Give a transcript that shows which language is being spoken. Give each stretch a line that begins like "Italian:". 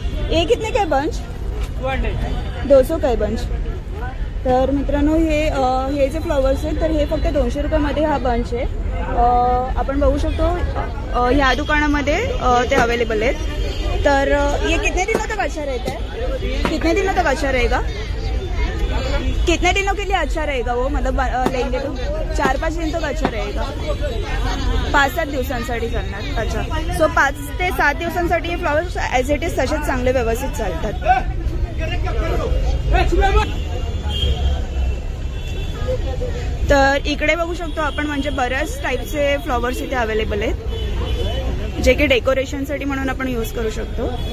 Hindi: ये कितने काय बंच? 200 काय बंच.
Marathi: तर मित्रांनो, हे जे फ्लॉवर्स आहेत तर हे फक्त 200 रुपयामध्ये हा बंच आहे. आपण बघू शकतो ह्या दुकानामध्ये ते अवेलेबल आहेत.
Hindi: तर ये कितने दिनों तक अच्छा रहता है? कितने दिनों तक अच्छा रहेगा? कितने दिनों के लिए अच्छा रहेगा वो, मतलब लेंगे तो 4-5 दिन तक अच्छा रहेगा.
Marathi: 5-7 दिवसांसाठी चालणार. अच्छा. सो 5 ते 7 दिवसांसाठी हे फ्लॉवर्स ॲज इट इज तसेच चांगले व्यवस्थित चालतात. तर इकडे बघू शकतो आपण, म्हणजे बऱ्याच टाईपचे फ्लॉवर्स इथे अवेलेबल आहेत जे की डेकोरेशनसाठी म्हणून आपण यूज करू शकतो.